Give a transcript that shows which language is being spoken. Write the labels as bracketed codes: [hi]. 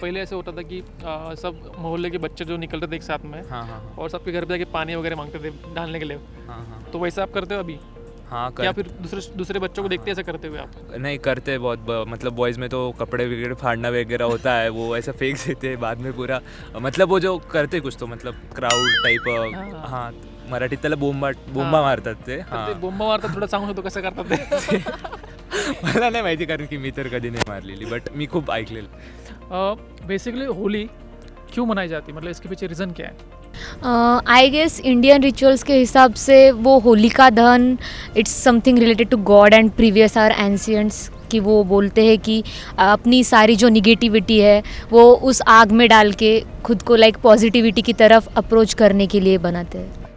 [hi] पहले ऐसे होता था कि सब मोहल्ले के बच्चे जो निकलते थे एक साथ में, हाँ. और सबके घर पे जाके पानी वगैरह मांगते थे डालने के लिए. हाँ. तो वैसा आप करते हो अभी, हाँ या फिर दूसरे बच्चों को देखते ऐसा करते हुए आप? नहीं करते बहुत, मतलब बॉयज़ में तो कपड़े वगैरह फाड़ना वगैरह होता है, वो ऐसा फेंक देते हैं बाद में पूरा. मतलब वो जो करते कुछ तो मतलब क्राउड टाइप. [mr] हाँ, मराठीत त्याला बोंबा मारतात ते. ते बोंबा मारतात, थोडं सांगू शकतो कसं करतात ते? मला नाही माहिती, कारण की मी तर कधी नाही मारलेली, बट मी खूप ऐकलेलं. [hi] बेसिकली होली क्यों मनाई जाती है, मतलब इसके पीछे रीज़न क्या है? आई गेस इंडियन रिचुअल्स के हिसाब से वो होलिका दहन [en] it's something related to god and previous our ancients, [hi] कि वो बोलते हैं कि अपनी सारी जो निगेटिविटी है वो उस आग में डाल के खुद को लाइक पॉजिटिविटी की तरफ अप्रोच करने के लिए बनाते हैं.